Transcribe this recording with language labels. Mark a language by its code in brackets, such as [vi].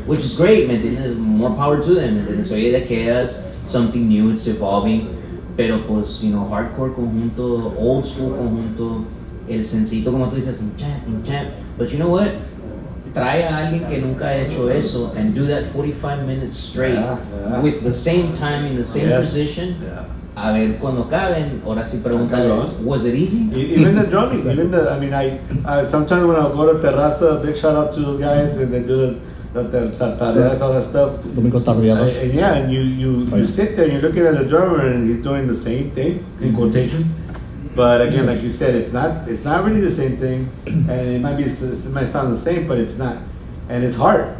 [en] Which is great, [es] ¿me entiendes? [en] More power to them, ¿me entiendes? [es] Oye, de que es [en] something new, it's evolving, [es] pero pues, [en] you know, hardcore conjunto, old school conjunto, [es] el sencito, como tú dices, un champ. [en] But you know what? [es] Trae a alguien que nunca ha hecho eso [en] and do that 45 minutes straight Yeah. with the same timing, the same Yes. precision. Yeah. [es] A ver, cuando caben, ahora sí pregúntales, [en] was it easy? Even the drumming, I mean, I sometimes when I go to Terraza, big shout out to those guys, and they do the tareas, all that stuff. [es] Domingo Tardeadas. [en] And yeah, and you sit there and you're looking at the drummer and he's doing the same thing, in quotation. But again, like you said, it's not really the same thing, and it might sound the same, but it's not, and it's hard.